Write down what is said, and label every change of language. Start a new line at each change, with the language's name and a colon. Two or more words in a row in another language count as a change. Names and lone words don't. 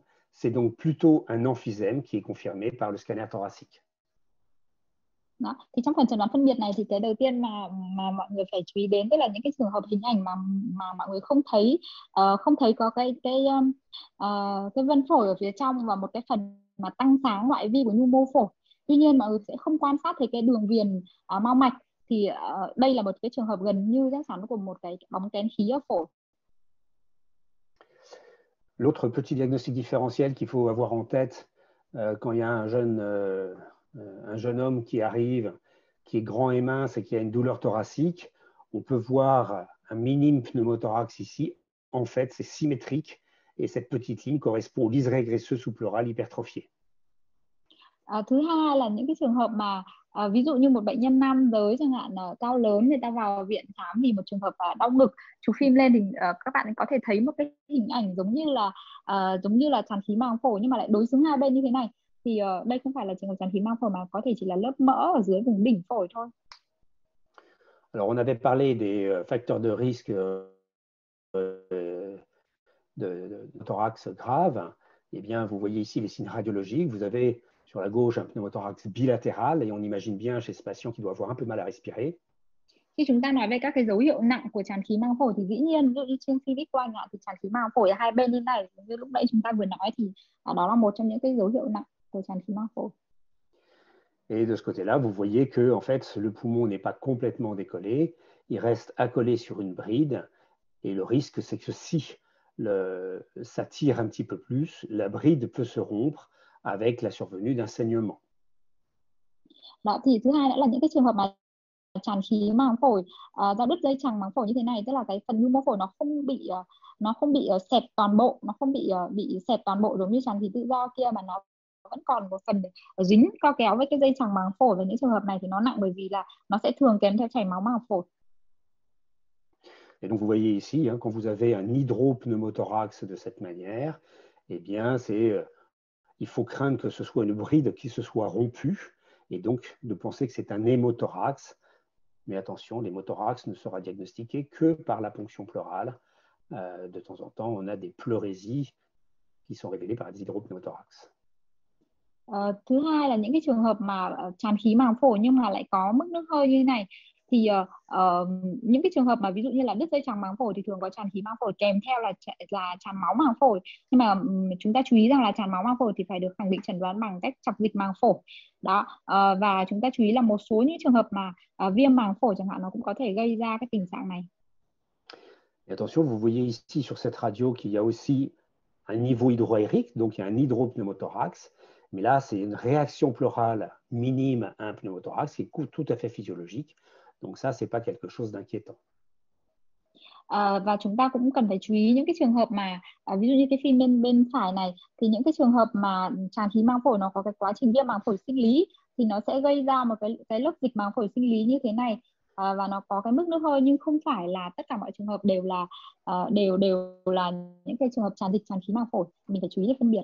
French: C'est donc plutôt un emphysème qui est confirmé par le scanner thoracique.
Vietnamese: Đó. Thì trong phần chẩn đoán phân biệt này thì cái đầu tiên mà mọi người phải chú ý đến, tức là những cái trường hợp hình ảnh mà mọi người không thấy có cái vân phổi ở phía trong và một cái phần mà tăng sáng ngoại vi của nhu mô phổi. Tuy nhiên mọi người sẽ không quan sát thấy cái đường viền mao mạch, thì đây là một cái trường hợp gần như chắc chắn của một cái bóng kén khí ở phổi.
French: L'autre petit diagnostic différentiel qu'il faut avoir en tête quand il y a un jeune homme qui arrive, qui est grand et mince et qui a une douleur thoracique, on peut voir un minime pneumothorax ici. En fait, c'est symétrique et cette petite ligne correspond au liseré graisseux sous-pleural hypertrophié.
Vietnamese: Thứ hai là những cái trường hợp mà ví dụ như một bệnh nhân nam giới chẳng hạn, cao lớn, người ta vào viện khám vì một trường hợp đau ngực, chụp phim lên thì các bạn có thể thấy một cái hình ảnh giống như là tràn khí màng phổi nhưng mà lại đối xứng hai bên như thế này. Thì đây không phải là trường hợp tràn khí màng phổi mà có thể chỉ là lớp mỡ ở dưới vùng đỉnh phổi thôi.
French: Alors on avait parlé des facteurs de risque de thorax grave. Eh bien, vous voyez ici les signes radiologiques. Vous avez sur la gauche un pneumothorax bilatéral et on imagine bien chez ce patient qui doit avoir un peu mal à respirer.
Vietnamese: Khi chúng ta nói về các cái dấu hiệu nặng của tràn khí màng phổi thì dĩ nhiên ví dụ như trên CVIC của anh ạ, thì tràn khí màng phổi hai bên như này như lúc nãy chúng ta vừa nói, thì đó là một trong những cái dấu hiệu nặng của tràn khí màng phổi.
French: Et de ce côté-là, vous voyez que en fait, le poumon n'est pas complètement décollé, il reste accolé sur une bride et le risque c'est que si ça tire un petit peu plus, la bride peut se rompre avec la survenue d'un saignement.
Vietnamese: Đó, thì thứ hai nữa là những cái trường hợp mà tràn khí màng phổi do đứt dây chằng màng phổi như thế này, tức là cái phần nhu mô phổi nó không bị xẹp toàn bộ, nó không bị xẹp toàn bộ giống như tràn khí tự do kia, mà nó vẫn còn một phần dính co kéo với cái dây chằng màng phổi. Và những trường hợp này thì nó nặng bởi vì là nó sẽ thường kèm theo chảy máu màng phổi.
French: Et donc vous voyez ici, quand vous avez un hydropneumothorax de cette manière, eh bien il faut craindre que ce soit une bride qui se soit rompue et donc de penser que c'est un hémothorax. Mais attention, l'hémothorax ne sera diagnostiqué que par la ponction pleurale. De temps en temps, on a des pleurésies qui sont révélées par des hydropneumothorax.
Vietnamese: Thứ hai là những cái trường hợp mà tràn khí màng phổi nhưng mà lại có mức nước hơi như thế này, thì những cái trường hợp mà ví dụ như là đứt dây chằng màng phổi thì thường có tràn khí màng phổi kèm theo là tràn máu màng phổi. Nhưng mà chúng ta chú ý rằng là tràn máu màng phổi thì phải được khẳng định chẩn đoán bằng cách chọc dịch màng phổi. Đó, và chúng ta chú ý là một số những trường hợp mà viêm màng phổi chẳng hạn nó cũng có thể gây ra cái tình trạng này.
French: Et attention, vous voyez ici sur cette radio qu'il y a aussi un niveau hydroaérique, donc il y a un hydropneumothorax. Mais là, c'est une réaction pleurale minime à un pneumothorax qui est tout à fait physiologique. Donc ça, ce n'est pas quelque chose d'inquiétant.
Vietnamese: Và chúng ta cũng cần phải chú ý những cái trường hợp mà ví dụ như cái phim bên phải này, thì những cái trường hợp mà tràn khí màng phổi nó có cái quá trình viêm màng phổi sinh lý thì nó sẽ gây ra một cái lớp dịch màng phổi sinh lý như thế này. Và nó có cái mức nước hơi, nhưng không phải là tất cả mọi trường hợp đều là đều là những cái trường hợp tràn dịch tràn khí màng phổi. Mình phải chú ý để phân biệt.